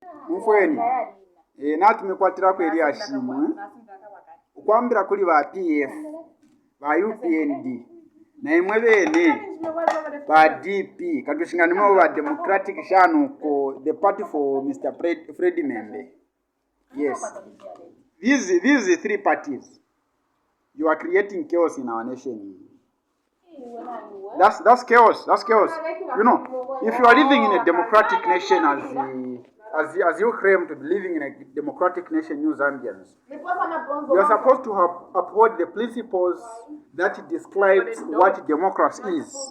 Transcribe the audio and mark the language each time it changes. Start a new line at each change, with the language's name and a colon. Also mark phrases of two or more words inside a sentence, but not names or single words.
Bemba: mfweni nati mekwatirako eri ashimwe ukwambira kuli ba PF ba UPND na imwe bene ba DP kadushinganimo ba Democratic shanuko
English: the party for Mr. Freddy Membe. Yes, these three parties, you are creating chaos in our nation. That's chaos. That's chaos. You know, if you are living in a democratic nation as you claim to be living in a democratic nation, you Zambians, you are supposed to uphold the principles that describes what democracy is.